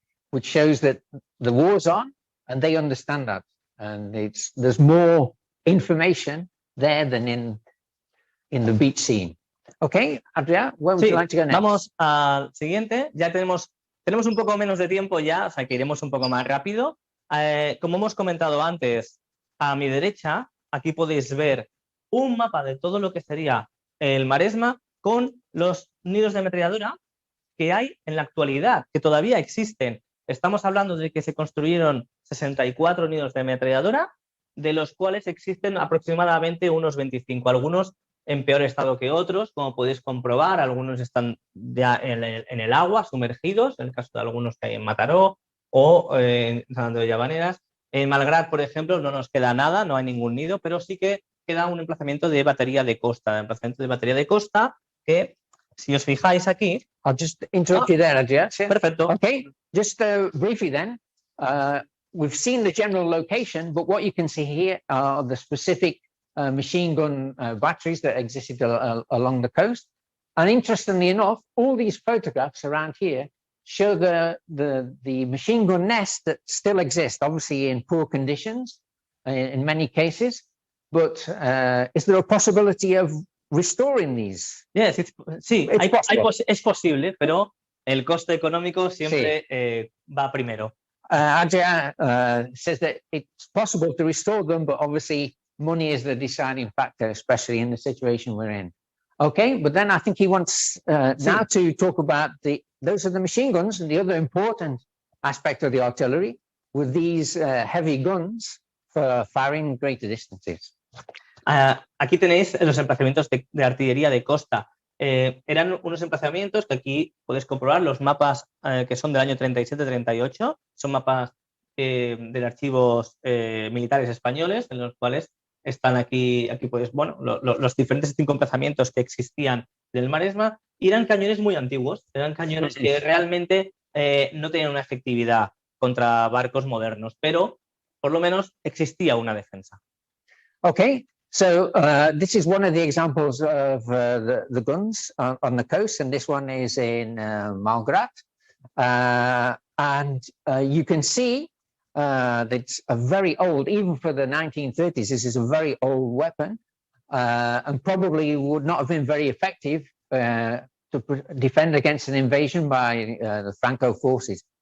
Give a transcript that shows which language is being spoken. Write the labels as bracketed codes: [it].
[en] which shows that the war's on and they understand that. And there's more information there than in the beach scene. Okay, Adrià, where would you like to go next? [es] Vamos al siguiente. Ya tenemos un poco menos de tiempo ya, o sea que iremos un poco más rápido. Como hemos comentado antes, a mi derecha, aquí podéis ver un mapa de todo lo que sería el Maresme con los nidos de ametralladora que hay en la actualidad, que todavía existen. Estamos hablando de que se construyeron 64 nidos de ametralladora, de los cuales existen aproximadamente unos 25, algunos en peor estado que otros, como podéis comprobar, algunos están ya en el agua, sumergidos, en el caso de algunos que hay en Mataró o en San Andreu de Llavaneres. En Malgrat, por ejemplo, no nos queda nada, no hay ningún nido, pero sí que queda un emplazamiento de batería de costa, que, si os fijáis aquí... [en] I'll just interrupt you there, Adrià. [es] Perfecto. [en] Okay, just briefly then, we've seen the general location, but what you can see here are the specific machine gun batteries that existed along the coast. And interestingly enough, all these photographs around here show the machine gun nests that still exist, obviously in poor conditions in many cases. But is there a possibility of restoring these? [es] Yes, sí, es posible, pero el coste económico siempre va primero. [en] Adrià says that it's possible to restore them, but obviously money is the deciding factor, especially in the situation we're in. Okay, but then I think he wants now to talk about those are the machine guns, and the other important aspect of the artillery with these heavy guns for firing greater distances. [es] Aquí tenéis los emplazamientos de artillería de costa. Eran unos emplazamientos que aquí podéis comprobar, los mapas que son del año 37-38, son mapas de archivos militares españoles, en los cuales están aquí pues, bueno, los diferentes 5 emplazamientos que existían del Maresme, y eran cañones muy antiguos, eran cañones que realmente no tenían una efectividad contra barcos modernos, pero por lo menos existía una defensa. [en] Okay. So this is one of the examples of the guns on the coast, and this one is in Malgrat. And you can see that it's a very old, even for the 1930s, this is a very old weapon, and probably would not have been very effective to defend against an invasion by the Franco forces.